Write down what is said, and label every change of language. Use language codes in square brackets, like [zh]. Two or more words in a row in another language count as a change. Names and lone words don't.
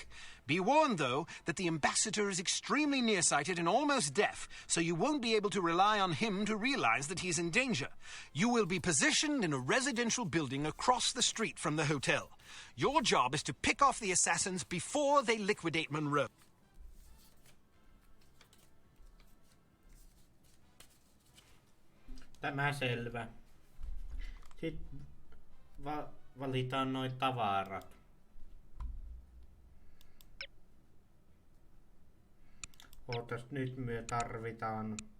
[en] Be warned, though, that the ambassador is extremely nearsighted and almost deaf, so you won't be able to rely on him to realize that he's in danger. You will be positioned in a residential building across the street from the hotel. Your job is to pick off the assassins before they liquidate Monroe. [fi] Tämä selvä. Sitten valitaan noi tavarat. Ootas, nyt me tarvitaan...